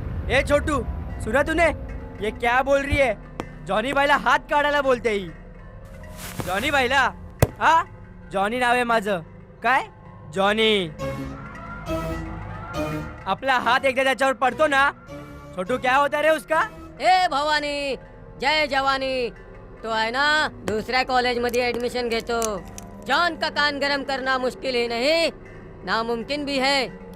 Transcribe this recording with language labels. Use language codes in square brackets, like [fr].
[hi] ए छोटू, सुना तूने ये क्या बोल रही है? [mr] जॉनी भाईला हात काढायला बोलते ही. जॉनी भाईला? हा, जॉनी नाव आहे माझं. काय जॉनी? आपला हात एकदा त्याच्यावर पडतो ना, [hi] छोटू क्या होता रे उसका? ए भवानी, जय जवानी. [mr] तो है ना दूसऱ्या कॉलेज मध्ये एडमिशन घेतो. [hi] जॉन का कान गरम करना मुश्किल ही नहीं, नामुमकिन भी है.